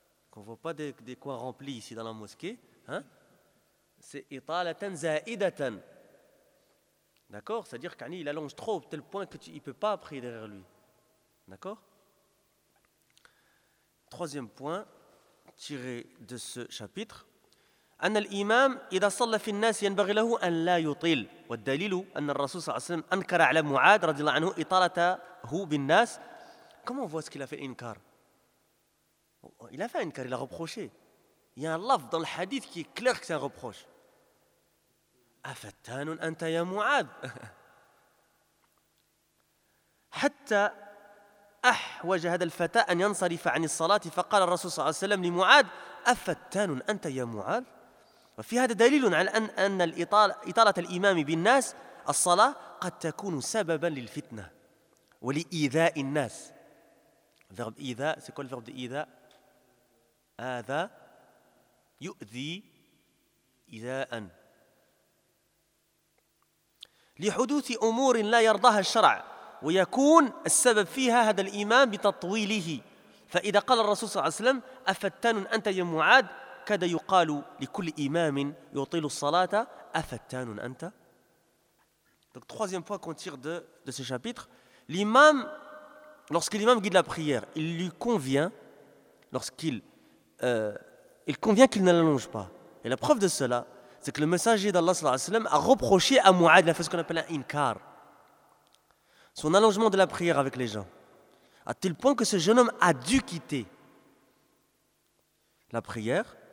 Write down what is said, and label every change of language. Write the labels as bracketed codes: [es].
[fr] Qu'on ne voit pas des coins remplis ici dans la mosquée. Hein? C'est italatan za'idatan. D'accord? C'est-à-dire qu'Ani, il allonge trop au tel point qu'il ne peut pas prier derrière lui. D'accord? Troisième point tiré de ce chapitre. [ar] أن الإمام إذا صلى في الناس ينبغي له أن لا يطيل والدليل أن الرسول صلى الله عليه وسلم أنكر على معاذ رضي الله عنه إطالته بالناس. [fr] Comment vois-tu qu'il a fait inkar? Il a fait inkar, il a reproché. Il y a un lafz dans le hadith qui est clair que c'est un reproche. [ar] أفتان أنت يا معاذ حتى أحوج هذا الفتى أن ينصرف عن الصلاة فقال الرسول صلى الله عليه وسلم لمعاذ أفتان أنت يا معاذ. وفي هذا دليل على أن إطالة الإمام بالناس الصلاة قد تكون سببا للفتنة ولإيذاء الناس. [fr] verb إيذاء, c'est quoi le verbe d'إيذاء? [ar] آذى, يؤذي, إيذاء. لحدوث أمور لا يرضاها الشرع ويكون السبب فيها هذا الإمام بتطويله. فإذا قال الرسول صلى الله عليه وسلم أفتان أنت يا معاذ كاد يقال لكل إمام يطيل الصلاة أفتان أنت. [fr] Donc troisième point qu'on tire de ce chapitre, l'imam, lorsque l'imam guide la prière, il lui convient, lorsqu'il convient qu'il ne l'allonge pas. Et la preuve de cela, c'est que le messager d'Allah [ar] صلى الله عليه وسلم [fr] a reproché à Mouad, il a fait ce qu'on appelle un inkar, son allongement de la prière avec les gens, à tel point que ce jeune homme a dû quitter la prière.